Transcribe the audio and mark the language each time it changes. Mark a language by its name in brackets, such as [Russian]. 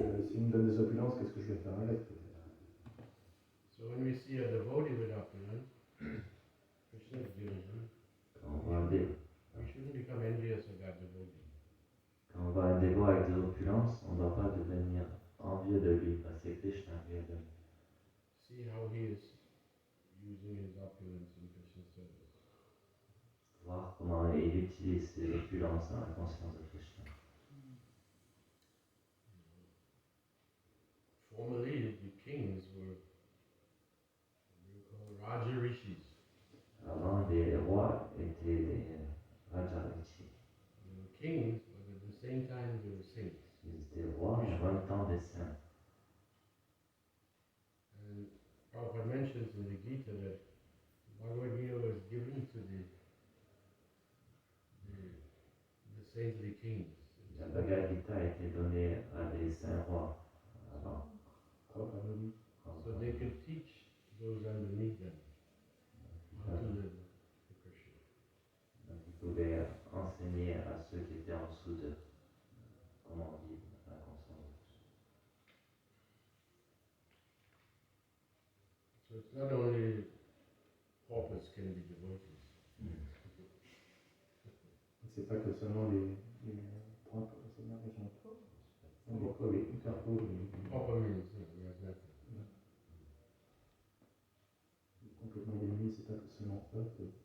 [French] S'il me donne des opulences, qu'est-ce que je vais faire avec? [English] So when we see a devotee with opulence, Krishna is giving him, [French] Quand on voit un dévot, [English] we shouldn't become envious of that devotee. [French] quand on voit un dévot avec des opulences, on ne doit pas devenir envieux de lui parce que Krishna lui a donné. [English] See how he is using his opulence in Krishna's service. [French] Voir comment il utilise ses opulences dans la conscience de Krishna. [English] Formerly, the kings were called Raja Rishis. [French] Avant, les rois étaient des Rajarishi. [English] They were kings, but at the same time they were saints. [French] Ils étaient rois et en même temps des saints. [English] And Prabhupada mentions in the Gita that Bhagavad Gita was given to the saintly kings. [French] La Bhagavad Gita a été donnée à des saints rois avant. [English] So they could teach those underneath them how to live for Krishna. [French] Donc ils pouvaient enseigner à ceux qui étaient en dessous d'eux comment vivre la conscience. [English] So it's not only paupers can be devotees. [French] C'est pas que seulement les pauvres, c'est bien les gens pauvres. Les pauvres, les hyper pauvres. [English] Pauper means he has nothing. [French] Complètement démunis, c'est pas que seulement eux que